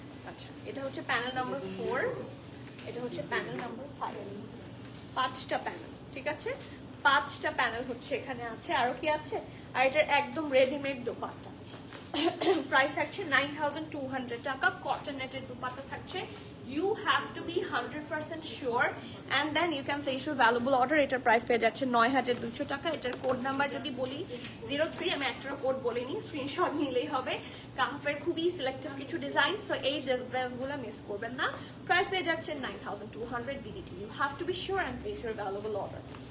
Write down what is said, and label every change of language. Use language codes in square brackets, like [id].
[bn] আচ্ছা, এটা হচ্ছে প্যানেল নাম্বার 4, এটা হচ্ছে প্যানেল নাম্বার 5। 5টা প্যানেল। ঠিক আছে, 5টা প্যানেল হচ্ছে এখানে আছে। আরো কি আছে? আর এটার একদম রেডিমেড দোপাট্টা। প্রাইস থাকছে 9200 টাকা, কটন নেটের দুপাট্টা থাকছে। [en] You have to be 100% sure and then you can place your valuable order. [bn] এটার প্রাইস পেয়ে যাচ্ছে 9200 টাকা। এটার কোড নাম্বার যদি বলি 03, আমি একটা কোড বলিনি, স্ক্রিনশট নিলেই হবে। কাহাফের খুবই সিলেক্টিভ কিছু ডিজাইন, সো এই ড্রেসগুলো মিস করবেন না। প্রাইস পেয়ে যাচ্ছে 9200 BDT। [en] You have to be sure and place your valuable order.